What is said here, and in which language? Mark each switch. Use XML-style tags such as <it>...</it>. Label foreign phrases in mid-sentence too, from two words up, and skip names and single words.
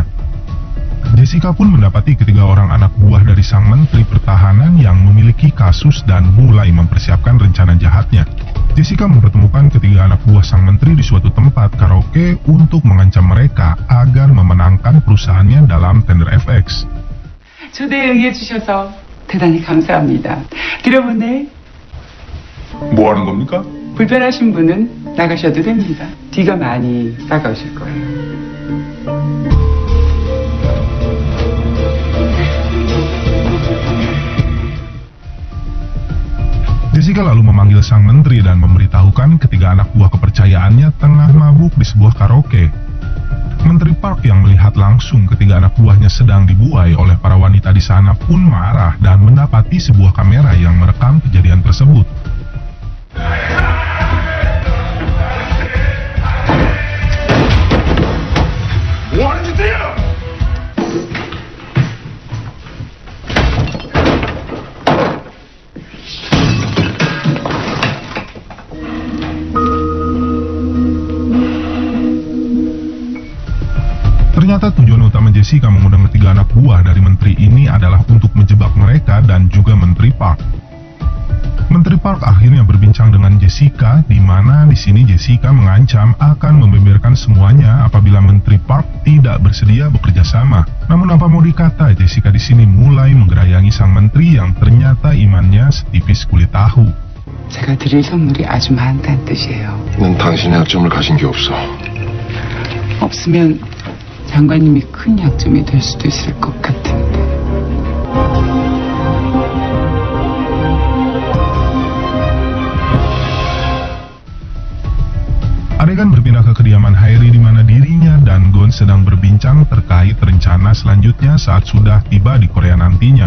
<id>Jessica pun mendapati ketiga orang anak buah dari sang menteri pertahanan yang memiliki kasus dan mulai mempersiapkan rencana jahatnya. Jessica mempertemukan ketiga anak buah sang menteri di suatu tempat karaoke untuk mengancam mereka agar memenangkan perusahaannya dalam tender FX.</id> <ko>초대에 응해주셔서 대단히 감사합니다. 들어보네. 뭐 하는 겁니까? 불편하신 분은 나가셔도 됩니다. 뒤가 많이 따가우실 거예요.</ko> <id>Jessica lalu memanggil sang menteri dan memberitahukan ketiga anak buah kepercayaannya tengah mabuk di sebuah karaoke. Menteri Park yang melihat langsung ketiga anak buahnya sedang dibuai oleh para wanita di sana pun marah dan mendapati sebuah kamera yang merekam kejadian tersebut.</id> <ko>뭐 하는 짓이야?</ko> <id>Ternyata tujuan utama Jessica mengundang ketiga anak buah dari menteri ini adalah untuk menjebak mereka dan juga Menteri Park. Menteri Park akhirnya berbincang dengan Jessica, di mana di sini Jessica mengancam akan membeberkan semuanya apabila Menteri Park tidak bersedia bekerja sama. Namun apa mau dikata, Jessica di sini mulai menggerayangi sang menteri yang ternyata imannya setipis kulit tahu.</id> <ko>제가 드릴 선물이 아주 많다는 뜻이에요. 난 당신의 약점을 가진 게 없어. 없으면 장관님이 큰 약점이 될 수도 있을 것 같은데.</ko> <id>Adegan berpindah ke kediaman Hairi di mana dirinya dan Gon sedang berbincang terkait rencana selanjutnya saat sudah tiba di Korea nantinya.</id>